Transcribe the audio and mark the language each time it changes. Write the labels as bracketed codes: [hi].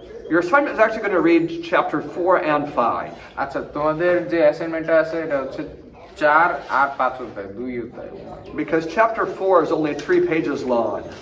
[en] Your assignment is actually going to read chapter 4 and 5. [bn] আচ্ছা, তোমাদের যে অ্যাসাইনমেন্টটা আছে এটা হচ্ছে 4 আর 5 অধ্যায়, 2 অধ্যায়। [en] Because chapter 4 is only 3 pages long.